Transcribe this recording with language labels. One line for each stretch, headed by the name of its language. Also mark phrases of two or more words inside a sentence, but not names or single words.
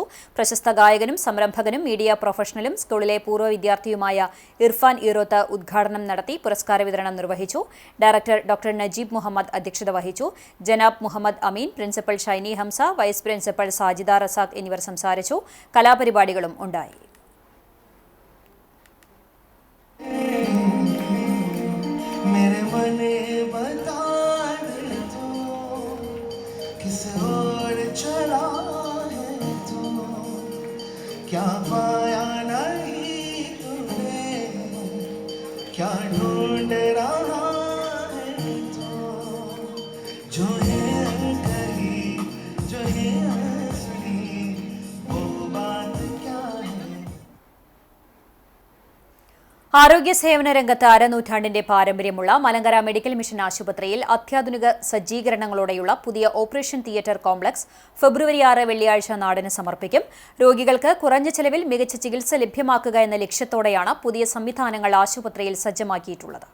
Malayalam: പ്രശസ്ത ഗായകനും സംരംഭകനും മീഡിയ പ്രൊഫഷണലും സ്കൂളിലെ പൂർവ്വ വിദ്യാർത്ഥിയുമായ ഇർഫാൻ ഈറോത്ത് ഉദ്ഘാടനം നടത്തി പുരസ്കാര വിതരണം നിർവഹിച്ചു. ഡയറക്ടർ ഡോക്ടർ നജീബ് മുഹമ്മദ് അധ്യക്ഷത വഹിച്ചു. ജനാബ് മുഹമ്മദ് അമീൻ, പ്രിൻസിപ്പൽ ഷൈനി ഹംസ, വൈസ് പ്രിൻസിപ്പൽ സാജിദ റസാഖ് എന്നിവർ സംസാരിച്ചു. കലാപരിപാടികളും ഉണ്ടായി.
Hindi: मेरे मने बता दे तू किस ओर चला है तू, क्या पाया नहीं तूने, क्या ढूंढ रहा है तू, जो है कही जो है असली वो बात क्या है.
Malayalam: ആരോഗ്യ സേവന രംഗത്ത് അരനൂറ്റാണ്ടിന്റെ പാരമ്പര്യമുള്ള മലങ്കര മെഡിക്കൽ മിഷൻ ആശുപത്രിയിൽ അത്യാധുനിക സജ്ജീകരണങ്ങളോടെയുള്ള പുതിയ ഓപ്പറേഷൻ തിയേറ്റർ കോംപ്ലക്സ് ഫെബ്രുവരി 6 വെള്ളിയാഴ്ച നാടിന് സമർപ്പിക്കും. രോഗികൾക്ക് കുറഞ്ഞ ചെലവിൽ മികച്ച ചികിത്സ ലഭ്യമാക്കുക എന്ന ലക്ഷ്യത്തോടെയാണ് പുതിയ സംവിധാനങ്ങൾ ആശുപത്രിയിൽ സജ്ജമാക്കിയിട്ടുള്ളത്.